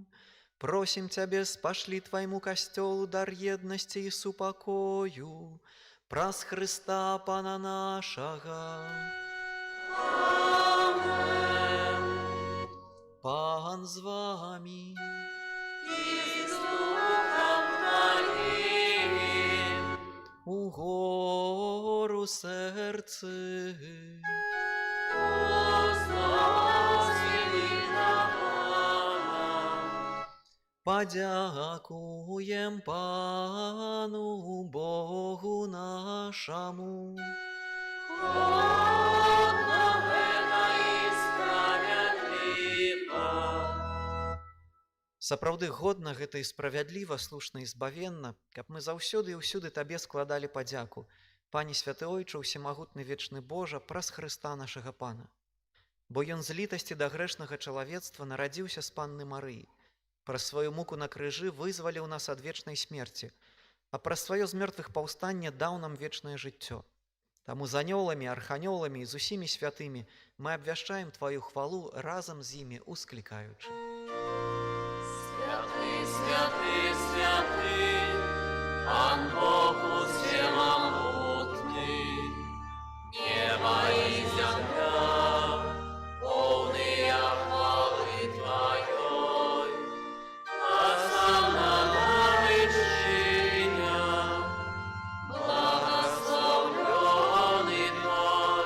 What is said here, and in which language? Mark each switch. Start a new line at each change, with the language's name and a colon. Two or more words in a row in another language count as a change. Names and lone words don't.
Belarusian: Просім Цябе, спашлі Твайму касцёлу дар еднасці і супакою, праз Хрыста Пана нашага. Amen. Пан з вамі.
Ukrainian: І з духом Твоїм. Угору серце. Подякуем Пану Богу нашему.
Belarusian: Сапраўды годна гэта і справядліва, слушна і збавенна, каб мы заўсёды і ўсюды Табе складалі падзяку, Пане Святы Ойча, Усемагутны вечны Божа, праз Хрыста нашага Пана. Бо Ён з літасці да грэшнага чалавецтва нарадзіўся з Панны Марыі, праз сваю муку на крыжы вызваліў нас ад вечнай смерці, а праз сваё з мёртвых паўстанне даў нам вечнае жыццё. Таму з анёламі, арханёламі і з усімі святымі мы абвяшчаем Тваю хвалу разам з імі усклікаючы.
Russian: Святый, святый, святый, Пан Бог усемогутный, небо и земля, полные хвалы Твоей, осанна речения, благословленный Твой.